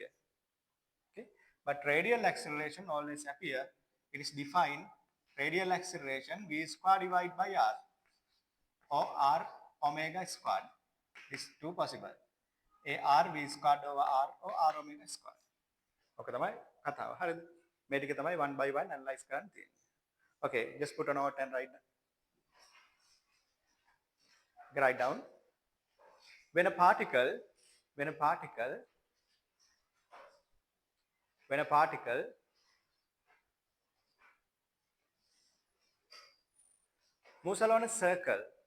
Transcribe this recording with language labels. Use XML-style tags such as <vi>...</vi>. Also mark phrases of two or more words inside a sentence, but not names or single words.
<en>Okay? But radial acceleration always appear. It is defined radial acceleration v square divided by r, or r omega squared. This is two possible. AR v squared over r or r omega squared.</en> <si>Okay, තමයි කතාව. හරිද? මේ ටික තමයි</si> <en>one by one analyze</en> <si>කරන්න තියෙන්නේ.</si> <en>Okay, just put a note and write down. When a particle moves along a circle,</en>